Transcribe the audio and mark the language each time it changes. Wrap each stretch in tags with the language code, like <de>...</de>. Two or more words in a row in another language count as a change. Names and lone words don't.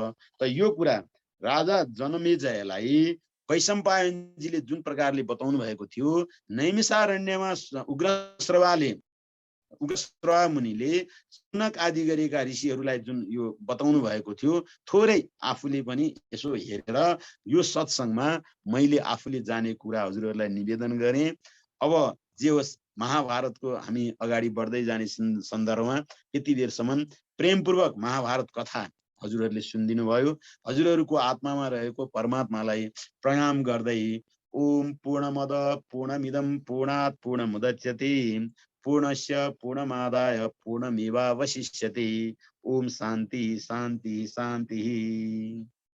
<ne>त यो कुरा राजा जनमेजयलाई वैशम्पायनजीले जुन प्रकारले बताउनु भएको थियो, नैमिषारण्यमा उग्रश्रवा मुनिले सुनक आदि गरेका ऋषिहरूलाई जुन यो बताउनु भएको थियो, थोरै आफूले पनि यसो हेरेर यो सत्सङ्गमा मैले आफूले जाने कुरा हजुरहरूलाई निवेदन गरेँ। अब जे होस् महाभारतको हामी अगाडि बढ्दै जाने सन्दर्भमा यति बेरसम्म प्रेमपूर्वक महाभारत कथा हजुरहरूले सुनिदिनु भयो। हजुरहरूको आत्मामा रहेको परमात्मालाई प्रणाम गर्दै</ne> <sa>ओम पूर्णमद पूर्णमिदं पूर्णात् पूर्णमुदच्यते पूर्णस्य पूर्णमादाय पूर्णमेवावशिष्यते। ओम शान्ति शान्ति शान्ति।</sa>